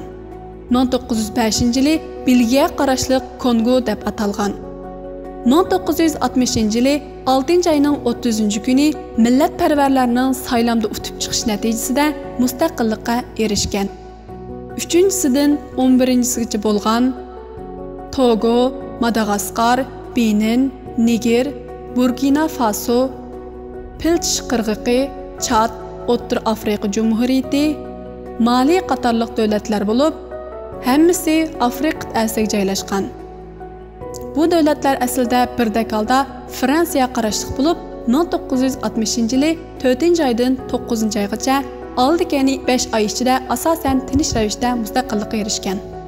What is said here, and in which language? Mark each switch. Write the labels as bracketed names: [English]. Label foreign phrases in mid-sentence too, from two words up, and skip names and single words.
[Uzbek] 1905-yili Belgiya qarashli Kongo deb atalgan. 1960-yili 6 oyning 30-kuni millatparvarlarning saylamda o'tib chiqish natijasida mustaqillikka erishgan. 3-sidan 11-sigacha bo'lgan Togo, Madagaskar, Benin, Niger, Burkina Faso, Pilch qirg'iqi, Chad, O'rta Afrika Cumhuriyeti, Mali qatorliq davlatlar bo'lib, hammasi Afrika qit'asiga joylashgan. Bu davlatlar aslida birdek holda Fransiya qarashliq bo'lib, 1960-yili 4-oydan 9-oygacha oldikani 5 oy ichida asosan tinch ravishda mustaqillikka erishgan.